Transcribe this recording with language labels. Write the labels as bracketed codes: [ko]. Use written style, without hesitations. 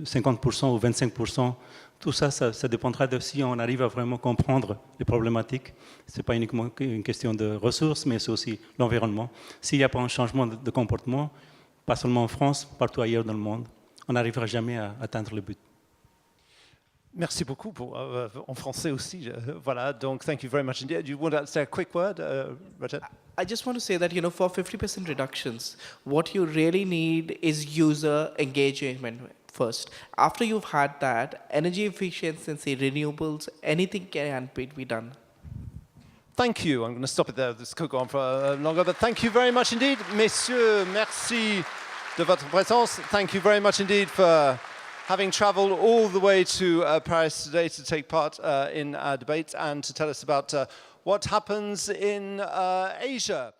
[fr] 50% ou 25%, tout ça, ça dépendra de si on arrive à vraiment comprendre les problématiques. Ce n'est pas uniquement une question de ressources, mais c'est aussi l'environnement. S'il n'y a pas un changement de comportement, pas seulement en France, partout ailleurs dans le monde, on n'arrivera jamais à atteindre le but. Merci beaucoup en français aussi. Voilà, donc [en] thank you very much indeed. Do you want to say a quick word, Rajat? I just want to say that, for 50% reductions, what you really need is user engagement first. After you've had that, energy efficiency, renewables, anything can be done. Thank you. I'm going to stop it there. This could go on for longer, but thank you very much indeed. [fr] Messieurs, merci de votre présence. [en] Thank you very much indeed for having travelled all the way to Paris today to take part in our debate and to tell us about what happens in Asia.